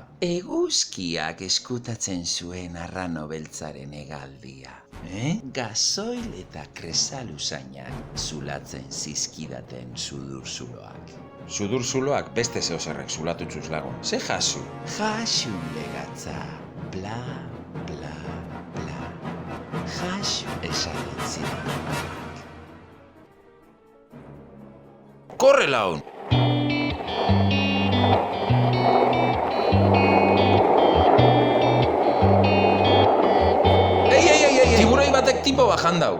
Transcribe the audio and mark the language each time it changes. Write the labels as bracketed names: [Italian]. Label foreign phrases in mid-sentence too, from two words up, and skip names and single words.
[Basque] Eguzkiak eskutatzen zuen arrano beltzaren hegaldia. Gasoil eta kresaluzainak zulatzen zizkidaten sudurzuloak. Sudurzuloak beste zeozerrek zulatutzuz lagun. Ze jasu? Jasu legatza. Bla, bla, bla. Jasu esaten ziren. Korre laun! Tiburoi batek tipo bajan dau.